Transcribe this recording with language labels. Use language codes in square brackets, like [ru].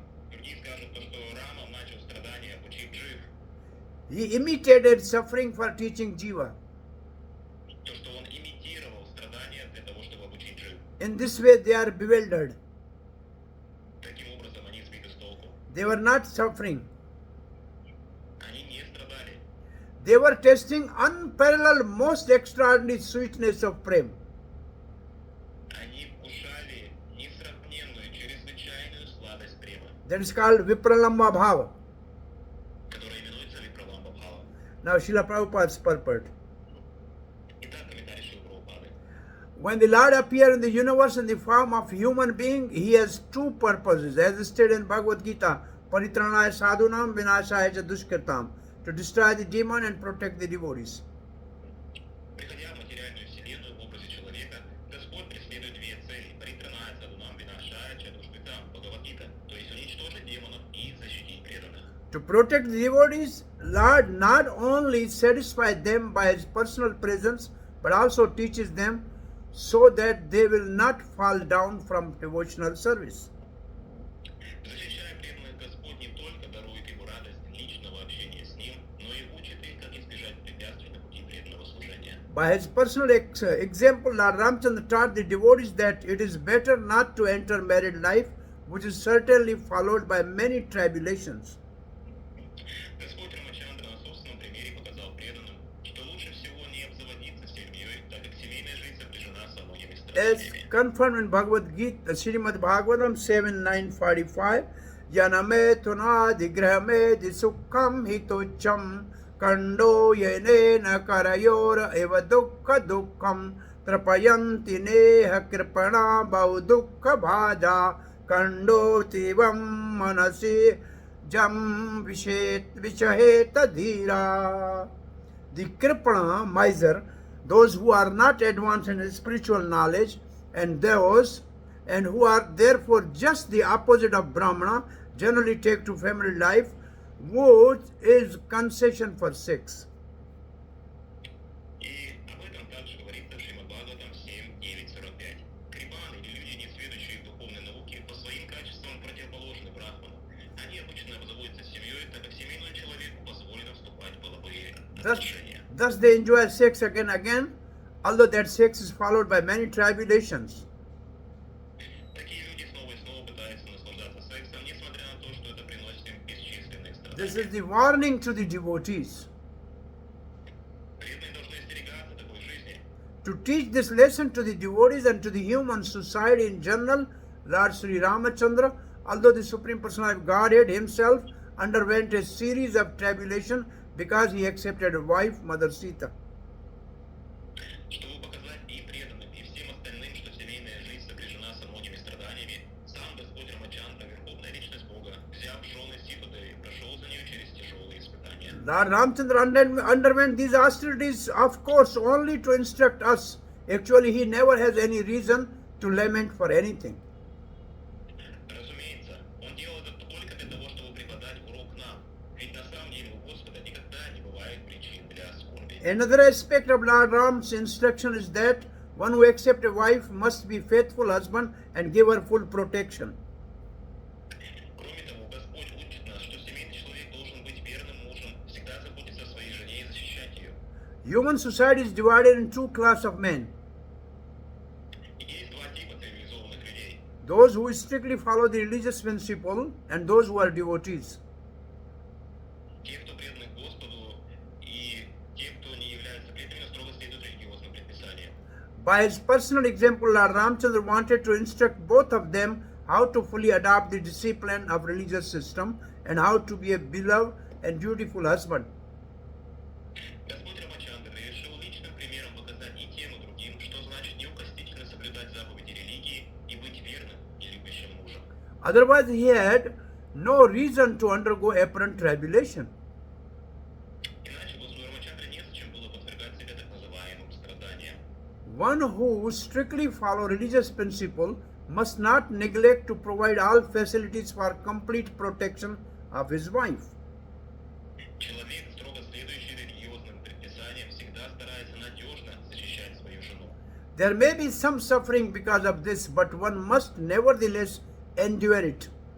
[ru] Другие скажут, что Рама начал страдания, обучив джив. [en] He imitated suffering for teaching jiva. [ru] То, что он имитировал страдания для того, чтобы обучить джив. [en] In this way, they are bewildered. [ru] Таким образом, они сбиты с толку. [en] They were not suffering. [ru] Они не страдали. [en] They were tasting unparalleled, most extraordinary sweetness of prem. [ru] Они вкушали несравненную, чрезвычайную сладость према, [en] That is called Vipralamba Bhava. [ru] которая именуется Випраламба Бхава. [en] Now Srila Prabhupada's purport. [ru] Итак, комментарий Шрилы Прабхупады. [en] When the Lord appears in the universe in the form of human being, he has two purposes, as stated in Bhagavad Gita, [sa] Paritranaya sadhunam vinashaya cha dushkritam, [en] to destroy the demon and protect the devotees. [ru] Приходя в материальную вселенную в образе человека, Господь преследует две цели: [sa] паритраная садунам винашая чадушпитам [ru] Бхагавадгита, то есть уничтожить демонов и защитить преданных. [en] To protect the devotees, Lord not only satisfies them by his personal presence, but also teaches them so that they will not fall down from devotional service. [ru] Защищая преданных, Господь не только дарует ему радость личного общения с Ним, но и учит их, как избежать препятствий на пути преданного служения. [en] By his personal example, Lord Ramchandra taught the devotees that it is better not to enter married life, which is certainly followed by many tribulations. [ru] Господь Рамачандра на собственном примере показал преданным, что лучше всего не обзаводиться семьей, так как семейная жизнь сопряжена со многими [en] As [ru] страданиями. [en] confirmed in Bhagavad Gita, Srimad Bhagavatam 7:945, [sa] Yaname tunadi grahame sukham hitocham kando yenena karayora eva dukkha dukkham trapayanti neha kripana bau dukkha bhaja kando tivam manasi jam vishaheta dhira. [en] The kripana, miser, those who are not advanced in spiritual knowledge, and those and who are therefore just the opposite of Brahmana, generally take to family life, which is concession for sex. [ru] И об этом также говорится в Шримад Бхагаватам 7.9.45. Крипаны или люди, не сведущие в духовной науке, по своим качествам противоположны брахману. Они обычно обзаводятся семьей, так как семейному человеку позволено вступать в половые отношения. [en] Thus they enjoy sex again and again, although that sex is followed by many tribulations. [ru] Такие люди снова и снова пытаются наслаждаться сексом, несмотря на то, что это приносит им бесчисленные [en] This [ru] страдания. [en] is the warning to the devotees. [ru] Преданные должны остерегаться такой жизни. [en] To teach this lesson to the devotees and to the human society in general, Lord Sri Ramachandra, although the Supreme Personality of Godhead himself underwent a series of tribulation because he accepted a wife, Mother Sita. [ru] Чтобы показать и преданным, и всем остальным, что семейная жизнь сопряжена со многими страданиями, сам Господь Рамачандра, Верховная Личность Бога, взяв жены Ситудеви, прошел за нее через тяжелые испытания. [en] Lord Ramachandra underwent these austerities, of course, only to instruct us. Actually, he never has any reason to lament for anything. [ru] Разумеется, он делал это только для того, чтобы преподать урок нам, ведь на самом деле у Господа никогда не бывает причин для скорби. [en] Another aspect of Lord Ram's instruction is that one who accepts a wife must be faithful husband and give her full protection. [ru] Кроме того, Господь учит нас, что семейный человек должен быть верным мужем, всегда заботиться о своей жене и защищать ее. [en] Human society is divided in two classes of men. [ru] И есть два типа цивилизованных людей. [en] Those who strictly follow the religious principle and those who are devotees. [ru] Те, кто преданы Господу, и те, кто не являются преданными, но строго следуют религиозным предписаниям. [en] By his personal example, Lord Ramchandra wanted to instruct both of them how to fully adopt the discipline of religious system and how to be a beloved and dutiful husband. [ru] Господь Рамачандра решил личным примером показать и тем, и другим, что значит неукоснительно соблюдать заповеди религии и быть верным и любящим мужем. [en] Otherwise, he had no reason to undergo apparent tribulation. [ru] Иначе Господу Рамачандре незачем было подвергать себя так называемым страданиям. [en] One who strictly follows religious principle must not neglect to provide all facilities for complete protection of his wife. [ru] Человек, строго следующий религиозным предписаниям, всегда старается надежно защищать свою жену. [en] There may be some suffering because of this, but one must nevertheless endure it.